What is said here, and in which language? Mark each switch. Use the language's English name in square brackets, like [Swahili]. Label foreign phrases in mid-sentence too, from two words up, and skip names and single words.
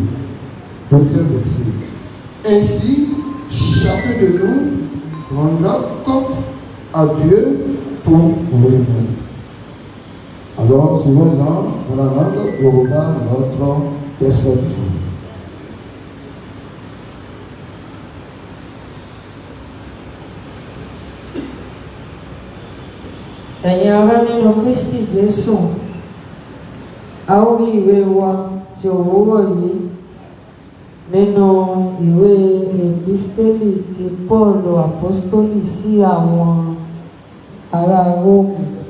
[French] Deuxième verset. Ainsi, chacun de nous rendra compte à Dieu pour lui-même. Alors, suivons-en dans la langue Yoruba, notre texte du jour. [Yoruba] Ẹ̀yin ará nínú Kristi Jésù, a ó rí ìwé wa ti òwúrọ̀ yìí nínú ìwé Èpísítélì ti Pọ́ọ̀lù Àpọ́stólì sí àwọn ará Róòmù.